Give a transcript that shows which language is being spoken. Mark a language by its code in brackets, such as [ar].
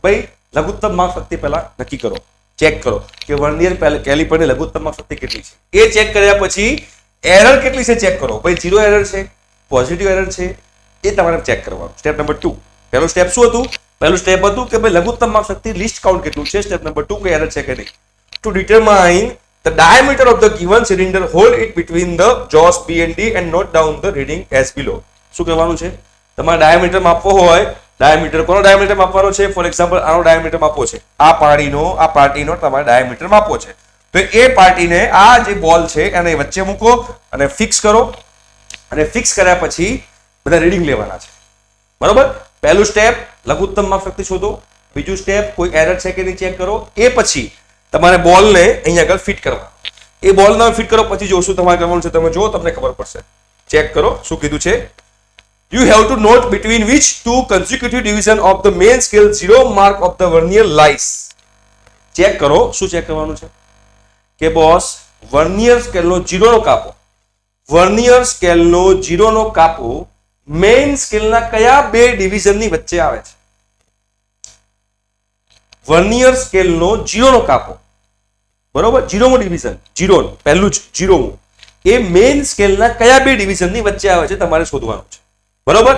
[gu] ભાઈ લઘુત્તમ માપ શક્તિ પહેલા નક્કી કરો, ચેક કરો કે વર્નિયર કેલિપરની લઘુત્તમ માપ શક્તિ કેટલી છે. એ ચેક કર્યા પછી એરર કેટલી છે ચેક કરો. ભાઈ 0 એરર છે, પોઝિટિવ એરર છે, એ તમારે ચેક કરવાનું. Step number 2. પહેલું સ્ટેપ શું હતું? પહેલું સ્ટેપ હતું કે ભાઈ લઘુત્તમ માપ શક્તિ લીસ્ટ કાઉન્ટ કેટલું છે. સ્ટેપ નંબર 2 કે એરર છે કે નહીં. Two determine [en] the diameter of the given cylinder, hold it between the jaws B and D and note down the reading as below. [gu] શું કહેવાનું છે? તમારે ડાયામીટર માપવો હોય, ડાયામીટર કોનો ડાયામીટર માપવાનો છે? ફોર એક્ઝામ્પલ આનો ડાયામીટર માપવો છે, આ પાર્ટીનો તમારે ડાયામીટર માપવો છે. તો એ પાર્ટીને આ જે બોલ છે એને વચ્ચે મૂકો અને ફિક્સ કરો, અને ફિક્સ કર્યા પછી બધા રીડિંગ લેવાના છે. બરોબર? પહેલું સ્ટેપ લઘુત્તમ માપ શક્તિ શોધો. બીજું સ્ટેપ કોઈ એરર છે કે નહીં ચેક કરો. એ પછી તમારે બોલને અહીંયા આગળ ફિટ કરવા. એ બોલને ફિટ કરો પછી જોશું તમારે કરવાનું છે. તમે જો તમને ખબર પડશે. ચેક કરો શું કીધું છે. [en] You have to note between which two consecutive division of the main scale 0 mark of the vernier lies. [gu] Check કરો. શું ચેક કરવાનું છે કે બોસ વર્નિયર સ્કેલનો 0 નો કાપો, વર્નિયર સ્કેલનો 0 નો કાપો મેઇન સ્કેલના કયા બે ડિવિઝનની વચ્ચે આવે છે. વર્નિયર સ્કેલનો 0 નો કાપો, બરોબર, 0મો ડિવિઝન, 0 પહેલું જ 0મું, એ મેઇન સ્કેલના કયા બે ડિવિઝનની વચ્ચે આવે છે તમારે શોધવાનું છે. બરોબર?